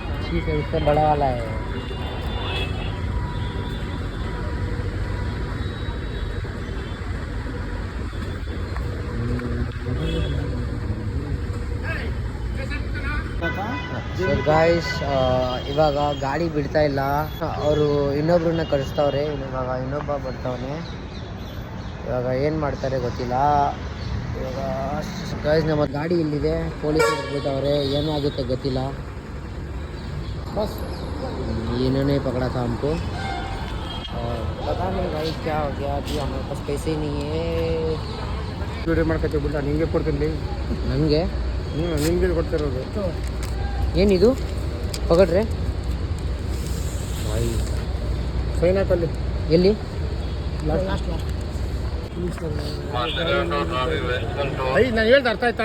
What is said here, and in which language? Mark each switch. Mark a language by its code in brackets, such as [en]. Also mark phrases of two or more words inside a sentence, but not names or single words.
[hi] 25 है, उससे बड़ा वाला है। [kn] ಸೊ ಗಾಯ್ಸ್ ಇವಾಗ ಗಾಡಿ ಬಿಡ್ತಾ ಇಲ್ಲ, ಅವರು ಇನ್ನೊಬ್ರನ್ನ ಕಳಿಸ್ತವ್ರೆ. ಇವಾಗ ಇನ್ನೊಬ್ಬ ಬರ್ತಾವನೆ, ಇವಾಗ ಏನು ಮಾಡ್ತಾರೆ ಗೊತ್ತಿಲ್ಲ. ಇವಾಗ ಗಾಯ್ಸ್ ನಮ್ಮ ಗಾಡಿ ಇಲ್ಲಿದೆ, ಪೊಲೀಸರು ಬಿಡ್ತಾವ್ರೆ, ಏನೂ ಆಗುತ್ತೆ ಗೊತ್ತಿಲ್ಲ. [hi] ಬಸ್ इन्होंने पकड़ा था हमको और पता नहीं भाई क्या हो गया कि हमारे पास पैसे नहीं है. [kn] ವಿಡಿಯೋ ಮಾಡ್ಕೊತೀವಿ ಬಿಡ, ನಿಂಗೆ ಕೊಡ್ತೀನಿ. ನನಗೆ ನಿಮ್ಗೆ ಕೊಡ್ತಿರೋದು ಏನಿದು ಪಕಡ್ರೆ ಫೈನ್ ಹಾಕಲ್ಲಿ ಎಲ್ಲಿ? ನಾನು ಹೇಳ್ದೆ ಅರ್ಥ ಆಯ್ತಾ?